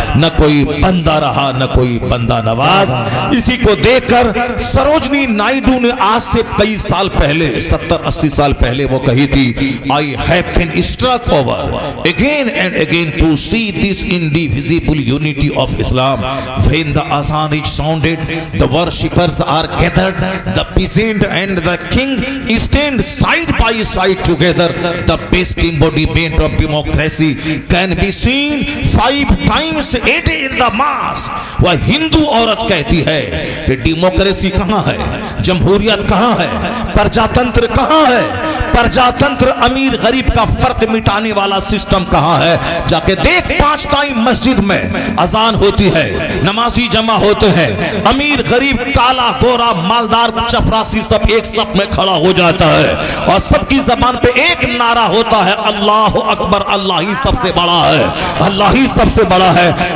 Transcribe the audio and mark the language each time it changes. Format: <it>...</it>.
<hi>न कोई बंदा रहा न कोई बंदा नवाज। इसी को देखकर सरोजनी नायडू ने आज से कई साल पहले 70-80 साल पहले वो कही थी,</hi> <en>I have been struck over again and again to see this indivisible unity of Islam. When the azan is sounded, the worshippers are gathered, the peasant and the king stand side by side together. The best embodiment of democracy can be seen 5 times a day in the mosque.</en> <hi>वह हिंदू औरत कहती है कि democracy कहाँ है, जमहूरियत कहाँ है, प्रजातंत्र कहाँ है, प्रजातंत्र अमीर गरीब का फर्क मिटाने वाला सिस्टम कहाँ है। जाके देख 5 टाइम मस्जिद में अजान होती है, नमाजी जमा होते हैं, अमीर गरीब काला गोरा मालदार चपरासी सब एक साथ में खड़ा हो जाता है और सबकी जबान पे एक नारा होता है, अल्लाह अकबर, अल्लाह ही सबसे बड़ा है, अल्लाह ही सबसे बड़ा है।</hi>